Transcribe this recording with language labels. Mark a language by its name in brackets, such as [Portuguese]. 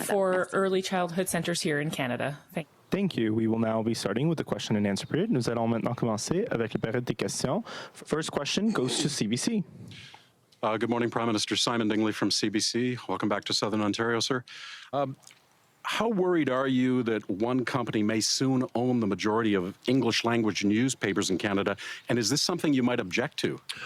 [English] And for early childhood centers here in Canada. Thank you. We will now be starting with the question and answer period. [French] Nous allons maintenant commencer avec la période des questions. [English] First question goes to CBC. Good morning, Prime Minister. Simon Dingley from CBC. Welcome back to Southern Ontario, sir. How worried are you that one company may soon own the majority of English language newspapers in Canada? And is this something you might object to?